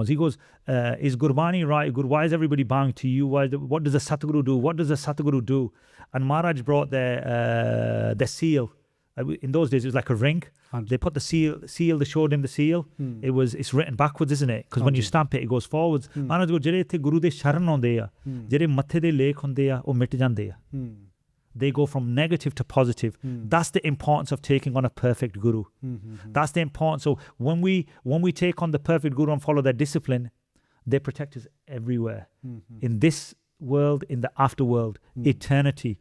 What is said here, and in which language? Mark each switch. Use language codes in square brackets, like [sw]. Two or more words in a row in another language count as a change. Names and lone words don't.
[en] He goes, is Gurbani right? Why is everybody bowing to you? What does the Satguru do? What does the Satguru do? And Maharaj brought their seal, in those days it was like a ring. They put the seal, they showed him the seal. It's written backwards, isn't it? Because when you stamp it, it goes forwards. [pa] Maharaj go, ਜਿਹੜੇ ਇੱਥੇ ਗੁਰੂ ਦੇ ਸ਼ਰਨ ਆਉਂਦੇ ਆ, ਜਿਹੜੇ ਮੱਥੇ ਦੇ ਲੇਖ ਹੁੰਦੇ ਆ, ਉਹ ਮਿਟ ਜਾਂਦੇ ਆ. [en] They go from negative to positive. That's the importance of taking on a perfect Guru. That's the importance. So when we take on the perfect Guru and follow their discipline, they protect us everywhere. In this world, in the afterworld, eternity.